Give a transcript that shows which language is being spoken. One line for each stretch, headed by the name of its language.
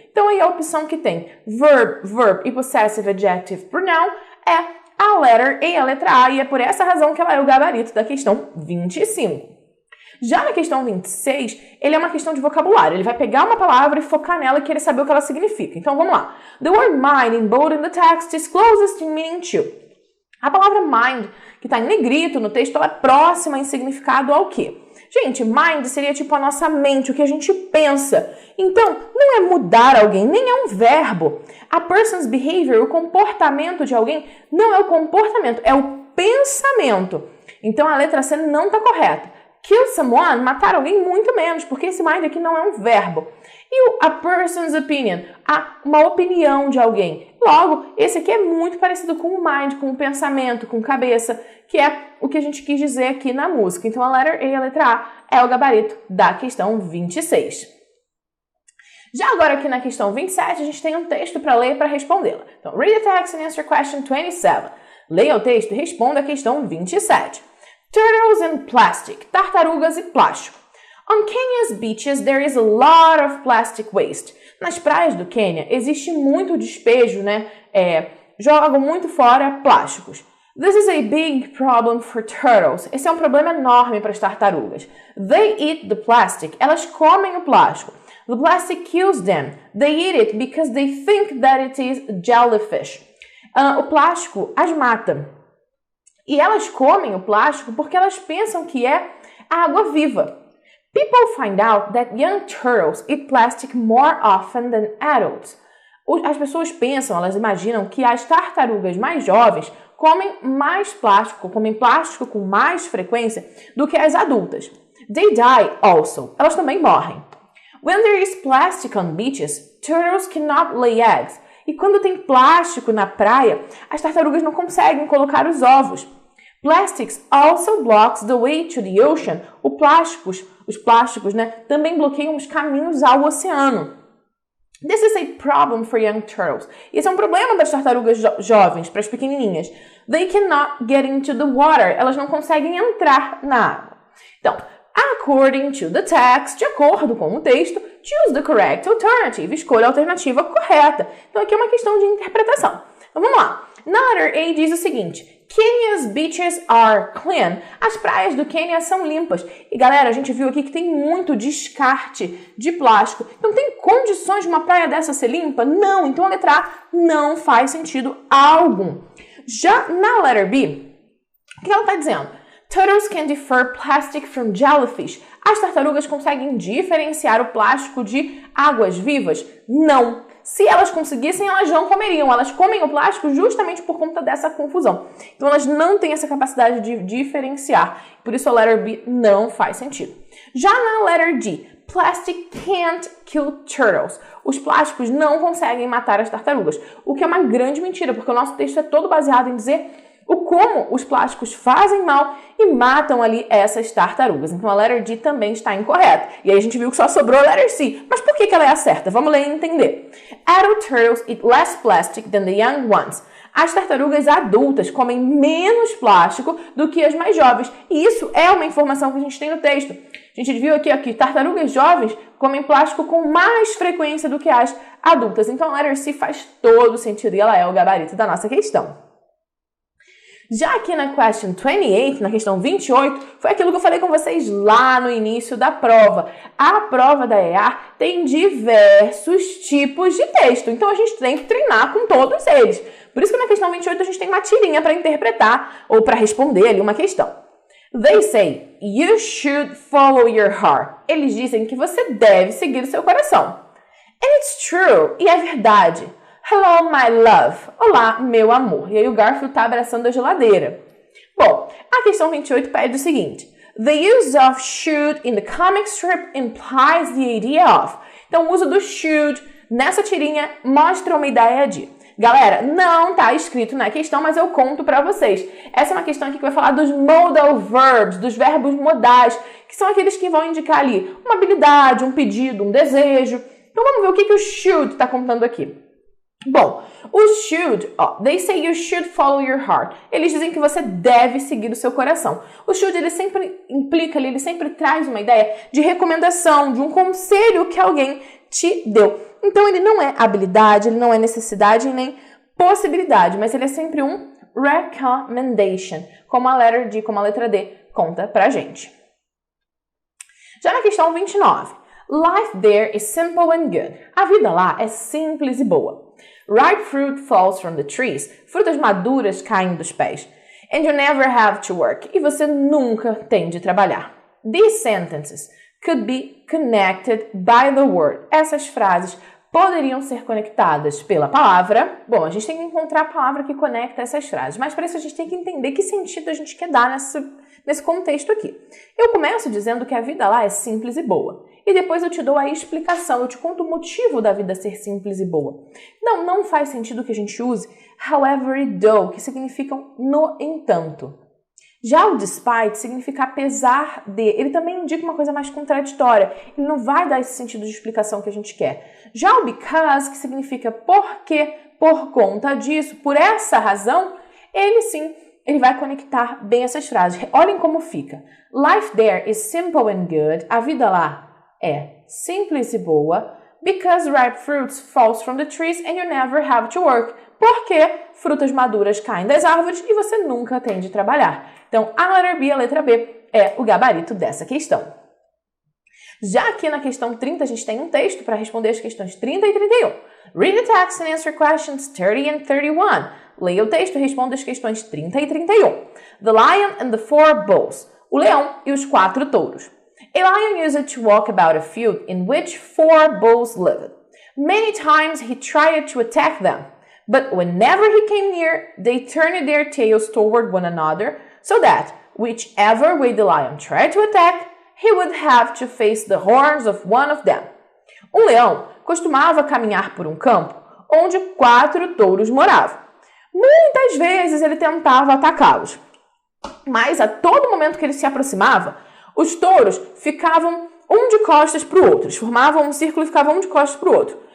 Portuguese: Então, aí a opção que tem verb e
English: possessive adjective pronoun
Portuguese: é a letter A, a letra A, e é por essa razão que ela é o gabarito da questão 25. Já na questão 26, ele é uma questão de vocabulário. Ele vai pegar uma palavra e focar nela e querer saber o que ela significa. Então, vamos lá.
English: The word mind in bold in the text is closest in meaning to.
Portuguese: A palavra mind, que está em negrito no texto, ela é próxima em significado ao quê? Gente, mind seria tipo a nossa mente, o que a gente pensa. Então, não é mudar alguém, nem é um verbo.
English: A person's behavior,
Portuguese: o comportamento de alguém, não é o comportamento, é o pensamento. Então, a letra C não está correta.
English: Kill someone,
Portuguese: matar alguém, muito menos, porque esse mind aqui não é um verbo. E o
English: a person's opinion,
Portuguese: uma opinião de alguém. Logo, esse aqui é muito parecido com o mind, com o pensamento, com cabeça, que é o que a gente quis dizer aqui na música. Então, a letra A, a letra A, é o gabarito da questão 26. Já agora aqui na questão 27, a gente tem um texto para ler e para respondê-la.
English: Então, read the text and answer question 27.
Portuguese: Leia o texto e responda a questão 27.
English: Turtles and plastic,
Portuguese: tartarugas e plástico.
English: On Kenya's beaches, there is a lot of plastic waste.
Portuguese: Nas praias do Quênia, existe muito despejo, jogam muito fora plásticos.
English: This is a big problem for turtles.
Portuguese: Esse é um problema enorme para as tartarugas.
English: They eat the plastic.
Portuguese: Elas comem o plástico.
English: The plastic kills them. They eat it because they think that it is jellyfish.
Portuguese: O plástico as mata. E elas comem o plástico porque elas pensam que é água viva.
English: People find out that young turtles eat plastic more often than adults.
Portuguese: As pessoas pensam, elas imaginam que as tartarugas mais jovens comem mais plástico, comem plástico com mais frequência do que as adultas.
English: They die also.
Portuguese: Elas também morrem.
English: When there is plastic on beaches, turtles cannot lay eggs.
Portuguese: E quando tem plástico na praia, as tartarugas não conseguem colocar os ovos.
English: Plastics also blocks the way to the ocean.
Portuguese: Os plásticos, também bloqueiam os caminhos ao oceano.
English: This is a problem for young turtles.
Portuguese: Esse é um problema das tartarugas jovens, para as pequenininhas.
English: They cannot get into the water.
Portuguese: Elas não conseguem entrar na água. Então,
English: according to the text,
Portuguese: de acordo com o texto,
English: choose the correct alternative.
Portuguese: Escolha a alternativa correta. Então, aqui é uma questão de interpretação. Então, vamos lá. Na letter A diz o seguinte:
English: Kenya's beaches are clean.
Portuguese: As praias do Quênia são limpas. E galera, a gente viu aqui que tem muito descarte de plástico. Então tem condições de uma praia dessa ser limpa? Não. Então a letra A não faz sentido algum. Já na letter B, o que ela está dizendo?
English: Turtles can differ plastic from jellyfish.
Portuguese: As tartarugas conseguem diferenciar o plástico de águas vivas? Não. Se elas conseguissem, elas não comeriam. Elas comem o plástico justamente por conta dessa confusão. Então, elas não têm essa capacidade de diferenciar. Por isso, a letter B não faz sentido.
English: Já na letter D, plastic can't kill turtles.
Portuguese: Os plásticos não conseguem matar as tartarugas. O que é uma grande mentira, porque o nosso texto é todo baseado em dizer o como os plásticos fazem mal e matam ali essas tartarugas. Então, a letter D também está incorreta. E aí a gente viu que só sobrou a letter C. Mas por que ela é a certa? Vamos ler e entender.
English: Adult turtles eat less plastic than the young ones.
Portuguese: As tartarugas adultas comem menos plástico do que as mais jovens. E isso é uma informação que a gente tem no texto. A gente viu aqui que tartarugas jovens comem plástico com mais frequência do que as adultas. Então, a letter C faz todo sentido e ela é o gabarito da nossa questão. Já aqui na
English: question 28,
Portuguese: na questão 28, foi aquilo que eu falei com vocês lá no início da prova. A prova da EAR tem diversos tipos de texto, então a gente tem que treinar com todos eles. Por isso que na questão 28 a gente tem uma tirinha para interpretar ou para responder ali uma questão.
English: They say, you should follow your heart.
Portuguese: Eles dizem que você deve seguir o seu coração.
English: And it's true,
Portuguese: e é verdade.
English: Hello, my love.
Portuguese: Olá, meu amor. E aí o Garfield está abraçando a geladeira. Bom, a questão 28 pede o seguinte.
English: The use of should in the comic strip implies the idea of.
Portuguese: Então, o uso do should nessa tirinha mostra uma ideia de. Galera, não está escrito na questão, mas eu conto para vocês. Essa é uma questão aqui que vai falar dos modal verbs, dos verbos modais, que são aqueles que vão indicar ali uma habilidade, um pedido, um desejo. Então, vamos ver o que o should está contando aqui.
English: Bom, o should, they say you should follow your heart.
Portuguese: Eles dizem que você deve seguir o seu coração. O should, ele sempre implica ali, ele sempre traz uma ideia de recomendação, de um conselho que alguém te deu. Então, ele não é habilidade, ele não é necessidade nem possibilidade, mas ele é sempre um recommendation, como a letter D, como a letra D conta pra gente. Já na questão 29,
English: life there is simple and good.
Portuguese: A vida lá é simples e boa.
English: Ripe fruit falls from the trees.
Portuguese: Frutas maduras caem dos pés.
English: And you never have to work.
Portuguese: E você nunca tem de trabalhar.
English: These sentences could be connected by the word.
Portuguese: Essas frases poderiam ser conectadas pela palavra. Bom, a gente tem que encontrar a palavra que conecta essas frases. Mas para isso a gente tem que entender que sentido a gente quer dar nesse contexto aqui. Eu começo dizendo que a vida lá é simples e boa. E depois eu te dou a explicação, eu te conto o motivo da vida ser simples e boa. Não faz sentido que a gente use however e though, que significam no entanto. Já o despite significa apesar de, ele também indica uma coisa mais contraditória, ele não vai dar esse sentido de explicação que a gente quer. Já o because, que significa porque, por conta disso, por essa razão, ele sim, ele vai conectar bem essas frases. Olhem como fica.
English: Life there is simple and good,
Portuguese: a vida lá é simples e boa,
English: because ripe fruits falls from the trees and you never have to work.
Portuguese: Porque frutas maduras caem das árvores e você nunca tem de trabalhar. Então, a letra B, a letra B, é o gabarito dessa questão. Já aqui na questão 30, a gente tem um texto para responder as questões 30 e 31.
English: Read the text and answer questions 30 and 31.
Portuguese: Leia o texto e responda as questões 30 e 31.
English: The lion and the four bulls.
Portuguese: O leão e os 4 touros.
English: A lion used to walk about a field in which 4 bulls lived. Many times he tried to attack them, but whenever he came near, they turned their tails toward one another, so that whichever way the lion tried to attack, he would have to face the horns of one of them.
Portuguese: Um leão costumava caminhar por um campo onde 4 touros moravam. Muitas vezes ele tentava atacá-los, mas a todo momento que ele se aproximava, os touros ficavam um de costas para o outro, formavam um círculo e ficavam um de costas para o outro.